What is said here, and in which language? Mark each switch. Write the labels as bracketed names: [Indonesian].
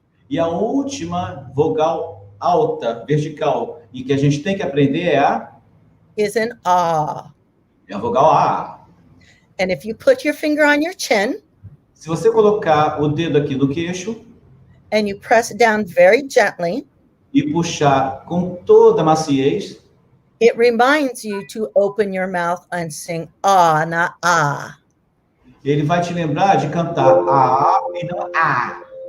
[Portuguese] E a última vogal alta, vertical, e que a gente tem que aprender é a [English] is an ah. [Portuguese] É a vogal A. [English] And if you put your finger on your chin [Portuguese] Se você colocar o dedo aqui no queixo [English] and you press it down very gently, [Portuguese] e puxar com toda a maciez, [English] it reminds you to open your mouth and sing ah, not ah. [Portuguese] ele vai te lembrar de cantar A e não A.